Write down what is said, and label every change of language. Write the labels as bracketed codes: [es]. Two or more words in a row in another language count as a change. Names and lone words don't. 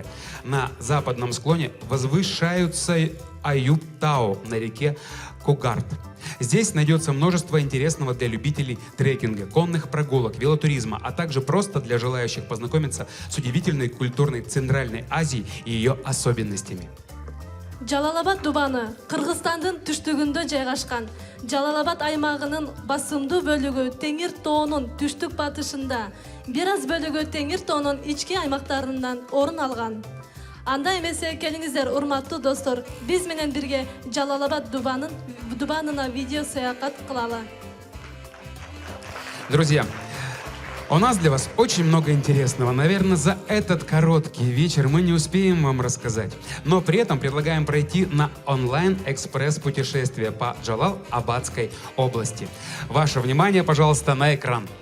[ru] На западном склоне возвышаются Аюб-Тау на реке Кугарт. Здесь найдется множество интересного для любителей трекинга, конных прогулок, велотуризма, а также просто для желающих познакомиться с удивительной культурной Центральной Азией и ее особенностями. [ky] Жалал-Абад дубаны Кыргызстандын түштүгүндө жайгашкан. Жалал-Абад аймагынын басымдуу бөлүгү Теңир тоонун түштүк батышында, бир аз бөлүгү Теңир тоонун ички аймактарынан орун алган. Анда эмесе келиңиздер, урматтуу достор, биз менен бирге Жалал-Абад дубанына видео саякат кылалы. [ru] Друзья, у нас для вас очень много интересного. Наверное, за этот короткий вечер мы не успеем вам рассказать. Но при этом предлагаем пройти на онлайн-экспресс-путешествие по Джалал-Абадской области. Ваше внимание, пожалуйста, на экран.